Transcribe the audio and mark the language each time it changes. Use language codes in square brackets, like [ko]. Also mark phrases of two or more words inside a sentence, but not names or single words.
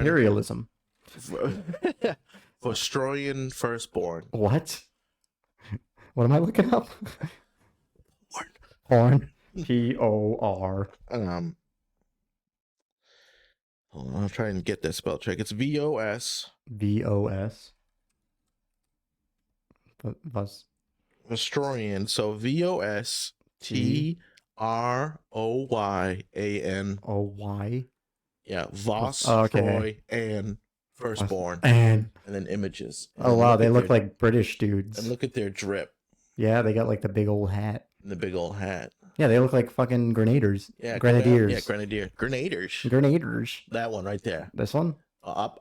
[en] Imperialism. Vostroyan Firstborn. What? What am I looking up? Porn. P-O-R. Hold on, I'll try and get that spell check. It's V-O-S. V-O-S. Vostroyan. So V-O-S-T-R-O-Y-A-N. O-Y? Yeah, Vostroyan and Firstborn. And then images. And then wow, they look like British dudes. And look at their drip. Yeah, they got like the big old hat. The big old hat. Yeah, they look like fucking grenadiers. Yeah, grenadiers. Yeah, grenadiers. Grenadiers. That one right there. This one? Up.